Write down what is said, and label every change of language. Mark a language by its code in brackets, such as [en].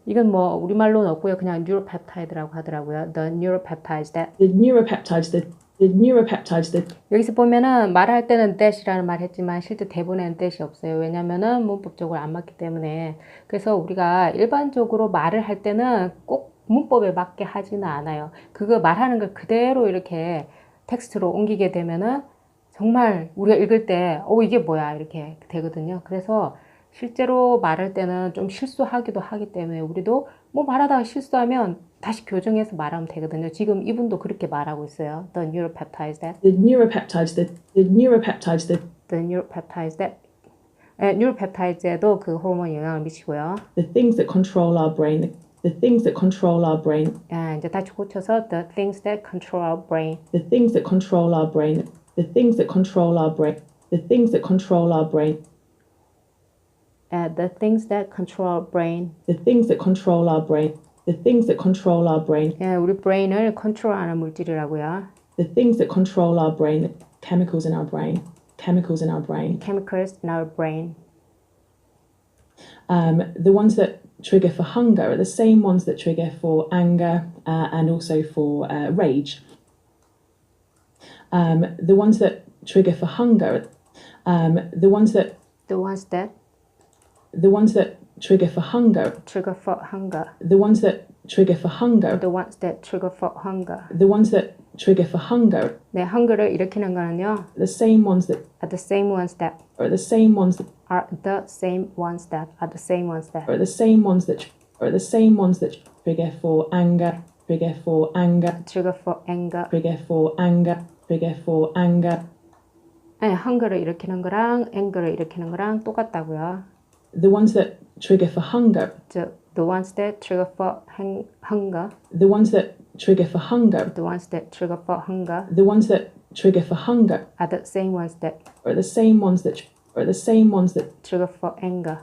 [ko] 이건 뭐 우리말로는 없고요. 그냥 뉴로펩타이드라고 하더라고요. [en] The neuropeptides that. the neuropeptides that the neuropeptides that [ko] 여기서 보면은 말할 때는 that이라는 말 했지만 실제 대본에는 that이 없어요. 왜냐면은 문법적으로 안 맞기 때문에. 그래서 우리가 일반적으로 말을 할 때는 꼭 문법에 맞게 하지는 않아요. 그거 말하는 걸 그대로 이렇게 텍스트로 옮기게 되면은 정말 우리가 읽을 때 이게 뭐야 이렇게 되거든요. 그래서 실제로 말할 때는 좀 실수하기도 하기 때문에 우리도 뭐 말하다가 실수하면 다시 교정해서 말하면 되거든요. 지금 이분도 그렇게 말하고 있어요. [en] The neuropeptides that. the neuropeptides that the neuropeptides that The neuropeptides that. [ko] 뉴로펩타이드에도 그 호르몬이 영향을 미치고요. [en] the things that control our brain the things that control our brain 이제 다시 고쳐서 the things that control our brain. the things that control our brain the things that control our brain the things that control our brain The things that control our brain. the things that control our brain the things that control our brain [ko] 우리 브레인을 컨트롤하는 물질이라고요. [en] the things that control our brain chemicals in our brain chemicals in our brain Chemicals in our brain. the ones that trigger for hunger are the same ones that trigger for anger and also for rage. The ones that trigger for hunger, the ones that The ones that trigger for hunger, trigger for hunger. the ones that trigger for hunger, The ones that trigger for hunger. the ones that trigger for hunger, [ko] 네, hunger를 일으키는 거는요. [en] the same ones that Are the same ones that are the same ones that are the same ones that are the same ones that. are the same ones that are the same ones that trigger for anger, trigger for anger, Trigger for anger. trigger for anger, trigger for anger. [ko] 네, hunger를 일으키는 거랑 anger를 일으키는 거랑 똑같다고요. [en] The ones that trigger for hunger, The ones that trigger for hunger. the ones that trigger for hunger, The ones that trigger for hunger the ones that trigger for hunger are the same ones that are the same ones that are the same ones that trigger for anger.